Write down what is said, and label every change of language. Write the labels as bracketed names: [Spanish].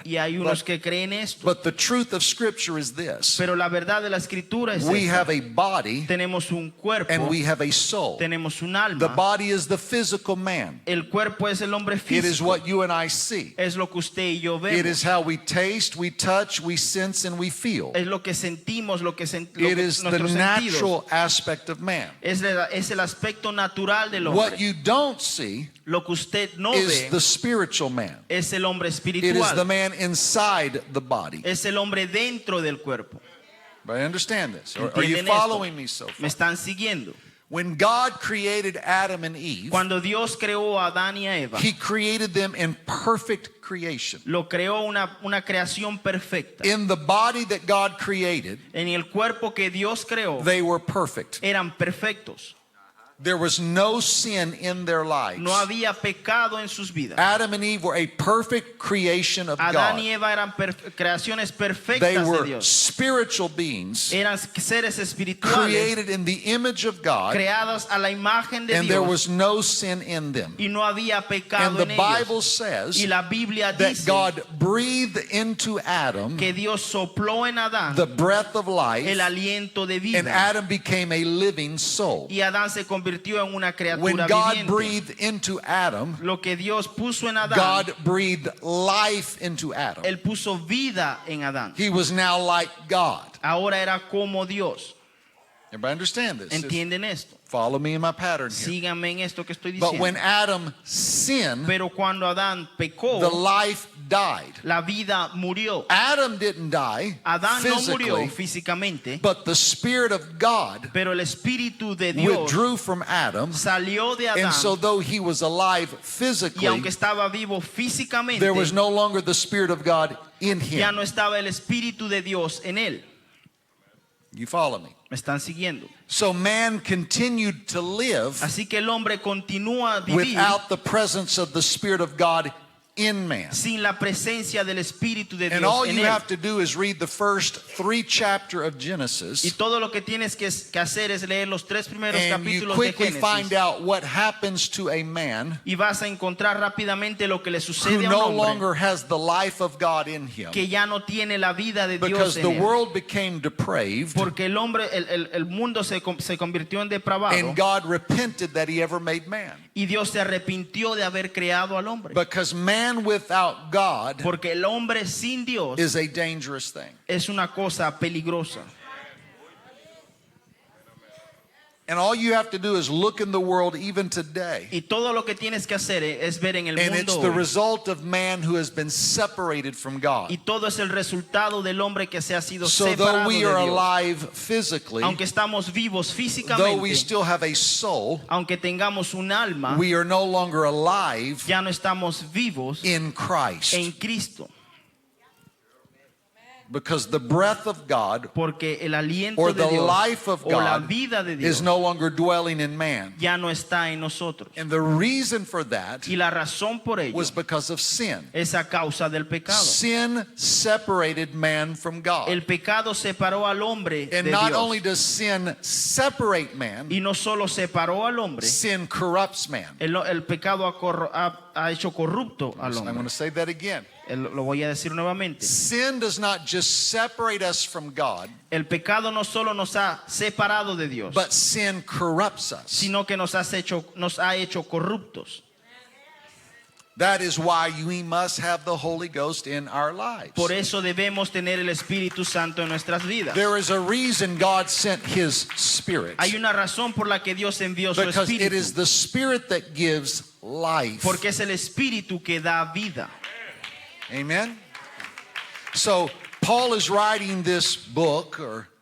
[Spanish] y hay unos que creen esto. [English] But the truth of Scripture is this: [Spanish] Pero la verdad de la escritura es [English] we [Spanish] esta. [English] have a body [Spanish] Tenemos un cuerpo, [English] and we have a soul. [Spanish] tenemos un [English] The [Spanish] alma. [English] body is the physical man. [Spanish] El cuerpo es el hombre [English] It is [Spanish] físico. [English] what you and I see. [Spanish] Es lo que usted y yo [English] It [Spanish] vemos. [English] is how we taste, we touch, we sense, and we feel. [Spanish] Es lo que sentimos, lo que [English] It is the [Spanish] nuestros sentidos. [English] natural aspect of man. [Spanish] Es el aspecto natural del [English] What [Spanish] hombre. [English] you don't see [Spanish] Lo que usted no [English] is [Spanish] ve [English] the spiritual man. [Spanish] es el hombre [English] It is the [Spanish] espiritual. [English] man inside the body. [Spanish] Es el hombre dentro del cuerpo. [English] But I understand this. Are you [Spanish] ¿Entienden esto? [English] following me so [Spanish] Me [English] far? [Spanish] están siguiendo. [English] When God created Adam and Eve, [Spanish] Cuando Dios creó a Adán y a Eva, [English] He created them in perfect creation. [Spanish] lo creó una creación perfecta. [English] In the body that God created, [Spanish] En el cuerpo que Dios creó, [English] they were perfect. [Spanish] eran perfectos. [English] There was no sin in their lives. [Spanish] No había pecado en sus vidas. [English] Adam and Eve were a perfect creation of [Spanish] Adán [English] God. [Spanish] y Eva eran creaciones [English] They [Spanish] perfectas de [English] were [Spanish] Dios. [English] spiritual beings [Spanish] Eran seres espirituales [English] created in the image of God, [Spanish] creados a la imagen de [English] and there [Spanish] Dios, [English] was no sin in them. [Spanish] y no había [English] And [Spanish] pecado [English] the [Spanish] en [English] Bible [Spanish] ellos. [English] says [Spanish] Y la Biblia [English] that [Spanish] dice [English] God breathed into Adam [Spanish] que Dios sopló en Adán [English] the breath of life, [Spanish] el aliento de [English] and [Spanish] vida, [English] Adam became a living soul. [Spanish] y Adán se convirtió en una [English] When [Spanish] criatura [English] God [Spanish] viviente. [English] breathed into Adam, [Spanish] Lo que Dios puso en Adán, [English] God breathed life into Adam. [Spanish] Él puso vida en Adán. [English] He was now like God. [Spanish] Ahora era como Dios. [English] Everybody understand this? [Spanish] ¿Entienden esto? [English] Follow me in my pattern here. [Spanish] Síganme en esto que estoy [English] But when [Spanish] diciendo. [English] Adam sinned, [Spanish] Pero cuando Adán pecó, [English] the life died. [Spanish] la vida murió. [English] Adam didn't die [Spanish] Adán no murió [English] physically, [Spanish] físicamente, [English] but the Spirit of God [Spanish] pero el Espíritu de Dios [English] withdrew from Adam. [Spanish] salió de [English] And so [Spanish] Adán, [English] though he was alive [Spanish] y [English] physically, [Spanish] aunque estaba vivo físicamente, [English] there was no longer the Spirit of God in [Spanish] ya [English] him. [Spanish] no estaba el Espíritu de Dios en él. [English] You follow me? [Spanish] ¿Me están siguiendo? [English] So man continued to live [Spanish] Así que el hombre continúa a vivir [English] without the presence of the Spirit of God in man. [Spanish] sin la presencia del Espíritu de [English] And [Spanish] Dios [English] all [Spanish] en [English] you [Spanish] él. [English] have to do is read the first 3 chapters of [Spanish] Y [English] Genesis, [Spanish] todo lo que tienes que hacer es leer los 3 primeros [English] and you [Spanish] capítulos de [English] quickly find [Spanish] Génesis. [English] out what happens to a man [Spanish] Y vas a encontrar rápidamente lo que le [English] who [Spanish] sucede a [English] no [Spanish] un hombre [English] longer has the life of God in him, [Spanish] que ya no tiene la vida de [English] because [Spanish] Dios [English] the [Spanish] en él. [English] world became depraved, [Spanish] Porque el hombre, el mundo se convirtió en depravado, [English] and God repented that he ever made man. [Spanish] y Dios se arrepintió de haber creado al hombre. [English] Because man without God [Spanish] Porque el hombre sin Dios [English] is a dangerous thing. [Spanish] es una cosa peligrosa. [English] And all you have to do is look in the world even today. [Spanish] Y todo lo que tienes que hacer es ver en el [English] And it's [Spanish] mundo [English] the [Spanish] hoy. [English] result of man who has been separated from God. [Spanish] Y todo es el resultado del hombre que se ha sido [English] So though [Spanish] separado [English] we [Spanish] de [English] are [Spanish] Dios. [English] alive physically, [Spanish] Aunque estamos vivos [English] though we [Spanish] físicamente, [English] still have a soul, [Spanish] aunque tengamos un alma, [English] we are no longer alive [Spanish] ya no estamos vivos [English] in Christ. [Spanish] en Cristo. [English] Because the breath of God [Spanish] Porque el aliento [English] or [Spanish] de [English] the [Spanish] Dios [English] life of [Spanish] o la [English] God [Spanish] vida de Dios [English] is no longer dwelling in man. [Spanish] ya no está en nosotros. [English] And the reason for that [Spanish] Y la razón por ello [English] was because of sin. [Spanish] es a causa del pecado. [English] Sin separated man from God. [Spanish] El pecado separó al hombre [English] And [Spanish] de [English] not [Spanish] Dios. [English] only does sin separate man, [Spanish] Y no solo separó al hombre, [English] sin corrupts man. [Spanish] el pecado ha hecho corrupto al [English] I'm going [Spanish] hombre. [English] to say that again. [Spanish] Lo voy a decir nuevamente. [English] Sin does not just separate us from God, [Spanish] El pecado no solo nos ha separado de Dios, [English] but sin corrupts us. [Spanish] sino que nos ha hecho corruptos. [English] That is why we must have the Holy Ghost in our lives. [Spanish] Por eso debemos tener el Espíritu Santo en nuestras vidas. [English] There is a reason God sent His Spirit. [Spanish] Hay una razón por la que Dios envió su [English] Because it [Spanish] Espíritu. [English] is the Spirit that gives life. [Spanish] Porque es el Espíritu que da vida. [English] Amen? So, Paul is writing this book, or